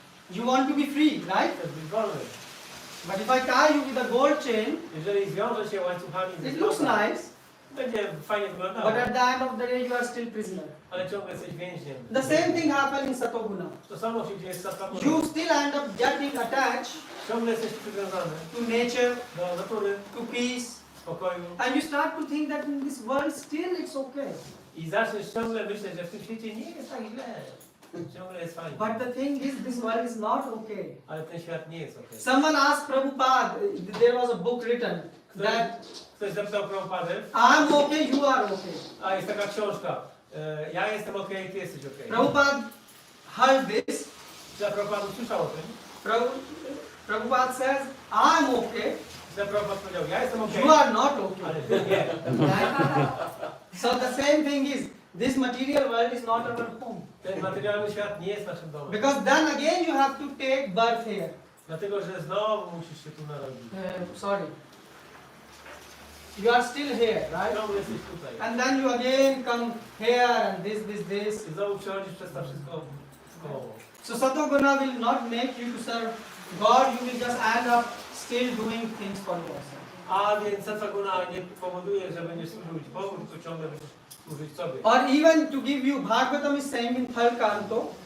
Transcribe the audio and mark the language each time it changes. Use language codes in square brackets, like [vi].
[en] You want to be free, right? [pl] Chcesz być wolny. [en] But if I tie you with a gold chain, [pl] Jeżeli zwiążę się łańcuchami ze [en] it looks [pl] złota, [en] nice, [pl] będzie fajnie wyglądało, [en] but at the end of the day you are still prisoner. [pl] ale ciągle jesteś więźniem. [en] The same thing happened in Satoguna. [pl] To samo się dzieje z sattva guną. [en] You still end up getting attached [pl] Ciągle jesteś przywiązany [en] to nature, [pl] do natury, [en] to peace, [pl] spokoju [en] and you start to think that in this world still it's okay. [pl] i zaczniesz ciągle myśleć, że w tym świecie nie jest tak źle. Ciągle jest fajnie. [en] But the thing is, this world is not okay. [pl] Ale ten świat nie jest okej. [en] Someone asked Prabhupada, there was a book written that [pl] Ktoś zapytał Prabhupadę, [en] I'm okay, you are okay. [pl] a jest taka książka, ja jestem okej, ty jesteś okej. [en] Prabhupada heard this. [pl] Czy Prabhupada usłyszał o tym? [en] Prabhupada says, I'm okay, [pl] Czy Prabhupada powiedział, ja jestem okej, [en] you are not okay. [pl] ale ty nie. [en] So the same thing is, This material world is not our home. [pl] Ten materialny świat nie jest naszym domem. [en] Because then again you have to take birth here. [pl] Dlatego, że znowu musisz się tu narodzić. [en] Sorry. You are still here, right? [pl] Znowu jesteś tutaj. [en] And then you again come here and this. [pl] I znowu przechodzisz przez to wszystko w koło. [en] So Satoguna will not make you to serve God, you will just end up still doing things for yourself. [pl] A więc Satvaguna nie powoduje, że będziesz służyć Bogu, tylko ciągle będziesz służyć sobie. [en] Or even to give you, Bhagavatam is saying in third canto,